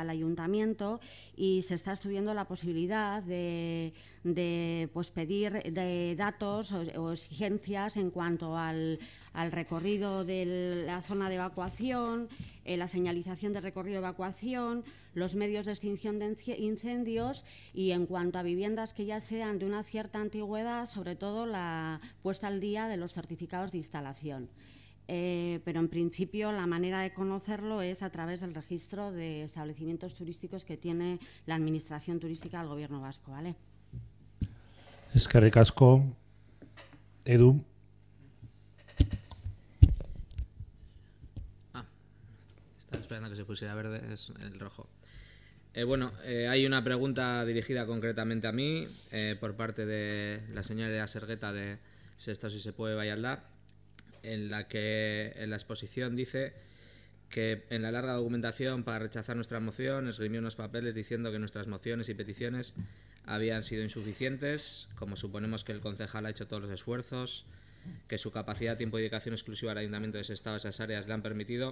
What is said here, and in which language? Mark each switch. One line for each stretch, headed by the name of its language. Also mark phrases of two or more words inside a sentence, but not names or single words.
Spanish: al Ayuntamiento y se está estudiando la posibilidad de pedir de datos o exigencias en cuanto al recorrido de la zona de evacuación, la señalización de recorrido de evacuación, los medios de extinción de incendios y en cuanto a viviendas que ya sean de una cierta antigüedad, sobre todo la puesta al día de los certificados de instalación. Pero en principio la manera de conocerlo es a través del registro de establecimientos turísticos que tiene la Administración Turística del Gobierno vasco, ¿vale?
Basque: Eskerrik asko, Edu.
Spanish: Estaba esperando que se pusiera verde, es el rojo. Hay una pregunta dirigida concretamente a mí por parte de la señora Sergueta de Sestao si se puede Valladolid, en la que en la exposición dice que en la larga documentación para rechazar nuestra moción esgrimió unos papeles diciendo que nuestras mociones y peticiones habían sido insuficientes, como suponemos que el concejal ha hecho todos los esfuerzos, que su capacidad, tiempo y dedicación exclusiva al Ayuntamiento de Sestao a esas áreas le han permitido.